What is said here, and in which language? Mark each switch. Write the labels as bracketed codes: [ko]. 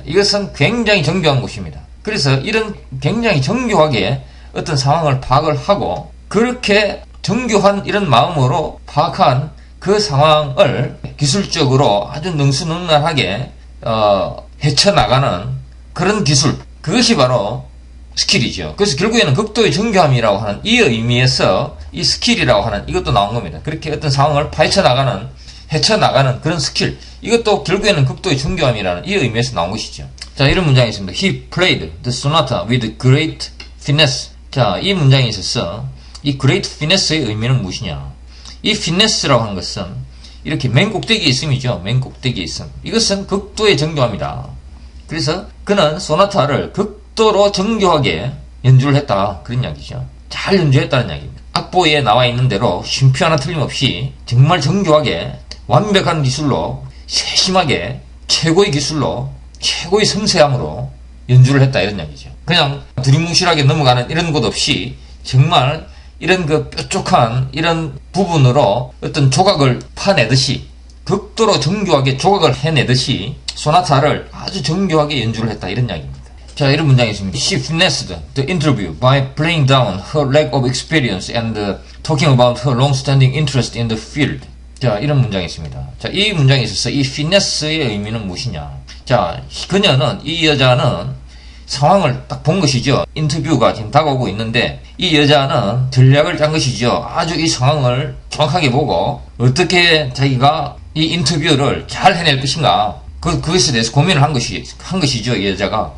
[ko] 이것은 굉장히 정교한 곳입니다. 그래서 이런 굉장히 정교하게 어떤 상황을 파악을 하고 그렇게 정교한 이런 마음으로 파악한 그 상황을 기술적으로 아주 능수능란하게 헤쳐나가는 그런 기술, 그것이 바로 스킬이죠. 그래서 결국에는 극도의 정교함이라고 하는 이 의미에서 이 스킬이라고 하는 이것도 나온 겁니다. 그렇게 어떤 상황을 헤쳐나가는 그런 스킬, 이것도 결국에는 극도의 정교함이라는 이 의미에서 나온 것이죠. 자, 이런 문장이 있습니다. [en] He played the sonata with great finesse. [ko] 자, 이 문장에 있어서 이 [en] great finesse [ko] 의 의미는 무엇이냐? 이 finesse라고 하는 것은 이렇게 맨 꼭대기에 있음이죠. 맨 꼭대기에 있음. 이것은 극도의 정교함이다. 그래서 그는 소나타를 극도로 정교하게 연주를 했다. 그런 이야기죠. 잘 연주했다는 이야기입니다. 악보에 나와 있는 대로 쉼표 하나 틀림없이 정말 정교하게 완벽한 기술로 세심하게 최고의 기술로 최고의 섬세함으로 연주를 했다. 이런 이야기죠. 그냥 두리뭉실하게 넘어가는 이런 것 없이 정말 이런 그 뾰족한 이런 부분으로 어떤 조각을 파내듯이 극도로 정교하게 조각을 해내듯이 소나타를 아주 정교하게 연주를 했다. 이런 이야기입니다. 자, 이런 문장이 있습니다. [en] She finessed the interview by playing down her lack of experience and talking about her long-standing interest in the field. [ko] 자, 이런 문장이 있습니다. 자, 이 문장에 있어서 이 [en] finesse [ko] 의 의미는 무엇이냐? 자, 이 여자는 상황을 딱 본 것이죠. 인터뷰가 지금 다가오고 있는데 이 여자는 전략을 짠 것이죠. 아주 이 상황을 정확하게 보고 어떻게 자기가 이 인터뷰를 잘 해낼 것인가, 그것에 대해서 고민을 한 것이죠. 이 여자가.